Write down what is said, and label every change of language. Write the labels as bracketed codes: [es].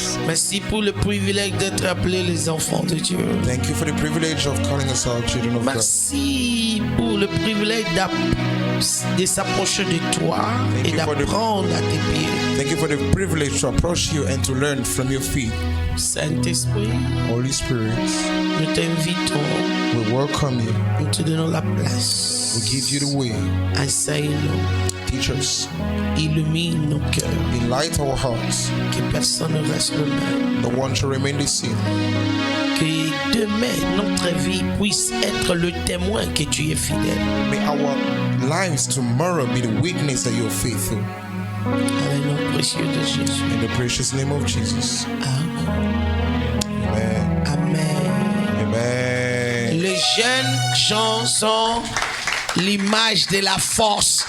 [fr] Merci pour le privilège d'être appelés les enfants de Dieu. [en] Thank you for the privilege of calling us our children of God. [fr] Merci pour le privilège de s'approcher de toi et d'apprendre à tes pieds. [en] Thank you for the privilege to approach you and to learn from your feet. [fr] Saint-Esprit, [en] Holy Spirit, [fr] nous t'invitons. [en] we welcome you. [fr] Nous te donnons la place. [en] We give you the way. [fr] Enseigne-nous. [en] Teach us. [fr] Illumine nos cœurs. [en] Enlighten our hearts. [fr] Que personne ne reste le même. [en] No one shall remain the same. [fr] Que demain, notre vie puisse être le témoin que tu es fidèle. [en] May our lives tomorrow be the witness that you are faithful. [fr] Dans le nom précieux de Jésus. [en] In the precious name of Jesus. [fr] Amen. [en] Amen. [fr] Amen. [en] Amen. [fr] Les jeunes gens sont l'image de la force.